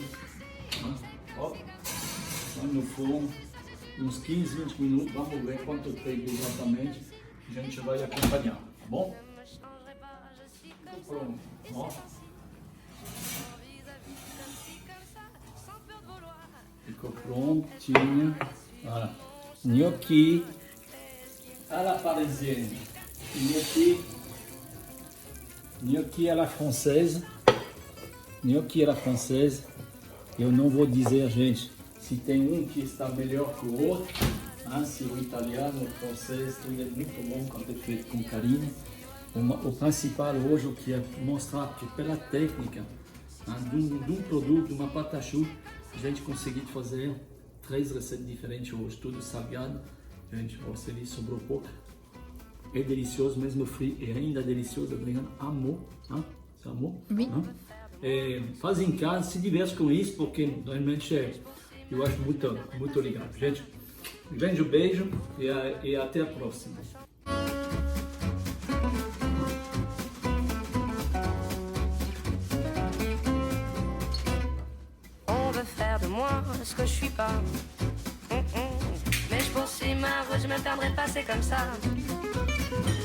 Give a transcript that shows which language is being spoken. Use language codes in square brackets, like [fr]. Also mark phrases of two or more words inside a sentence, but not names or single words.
[pt] Ó, no forno, uns 15, 20 minutos, vamos ver quanto tempo exatamente. A gente vai acompanhar, tá bom? Pronto, ó. Ficou prontinho. Olha, [fr] gnocchi à la parisienne, gnocchi à la française, gnocchi à la française. [pt] Eu não vou dizer, gente, se tem um que está melhor que o outro, hein? Se o italiano, o francês, tudo é muito bom quando é feito com carinho. O principal hoje eu quero mostrar que pela técnica, hein, de um produto, de uma patachu, a gente conseguiu fazer 3 receitas diferentes hoje, tudo salgado. Gente, você ali sobrou pouco. É delicioso, mesmo frio, é ainda delicioso. Adriano amou, hein? Você amou? Oui. Hein? Faz em casa, se diverte com isso, porque realmente eu acho muito legal. Gente, um grande beijo e até a próxima. [fr] On veut faire de moi ce que je suis pas. Mais je poursuis ma route, je me perdrai pas, c'est comme ça.